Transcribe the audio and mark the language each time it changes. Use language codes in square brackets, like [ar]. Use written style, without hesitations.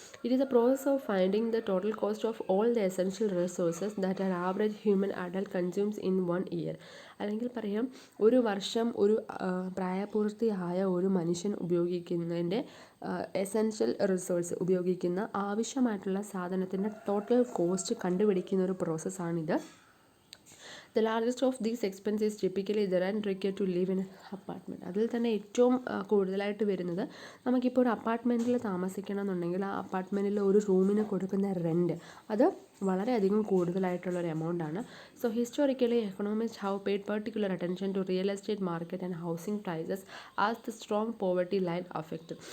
[en] It is a process of finding the total cost of all the essential resources that are average human adult consumes in 1 year. [ml] അല്ലെങ്കിൽ പറയാം, ഒരു വർഷം ഒരു പ്രായപൂർത്തിയായ ഒരു മനുഷ്യൻ ഉപയോഗിക്കുന്നതിൻ്റെ എസെൻഷ്യൽ റിസോഴ്സ് ഉപയോഗിക്കുന്ന ആവശ്യമായിട്ടുള്ള സാധനത്തിൻ്റെ ടോട്ടൽ കോസ്റ്റ് കണ്ടുപിടിക്കുന്ന ഒരു പ്രോസസ്സാണിത്. [en] The largest of these expenses is typically the rent required to live in an apartment. [ml] അതിൽ തന്നെ ഏറ്റവും കൂടുതലായിട്ട് വരുന്നത്, നമുക്കിപ്പോൾ ഒരു അപ്പാർട്ട്മെൻറ്റിൽ താമസിക്കണം എന്നുണ്ടെങ്കിൽ ആ അപ്പാർട്ട്മെൻറ്റിൽ ഒരു റൂമിന് കൊടുക്കുന്ന റെൻറ്റ് അത് വളരെയധികം കൂടുതലായിട്ടുള്ളൊരു എമൗണ്ടാണ്. [en] So historically economist have paid particular attention to real estate market and housing prices as the strong poverty line affect.